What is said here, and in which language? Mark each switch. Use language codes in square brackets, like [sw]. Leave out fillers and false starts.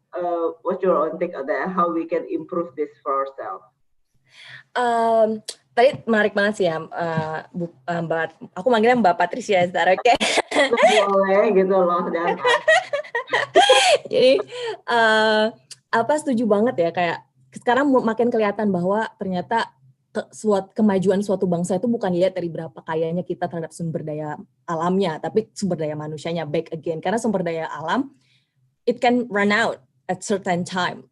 [en] Nah, what's your own take on that? How we can improve this for ourselves? [id] Tadi menarik banget sih ya, Mbak. Aku manggilnya Mbak Patricia, oke? Boleh gitu loh, dan. Jadi setuju banget ya, kayak sekarang makin kelihatan bahwa ternyata kemajuan suatu bangsa itu bukan dilihat dari berapa kayanya kita terhadap sumber daya alamnya, tapi sumber daya manusianya [en] back again. [id] Karena sumber daya alam, [en] it can run out at certain time.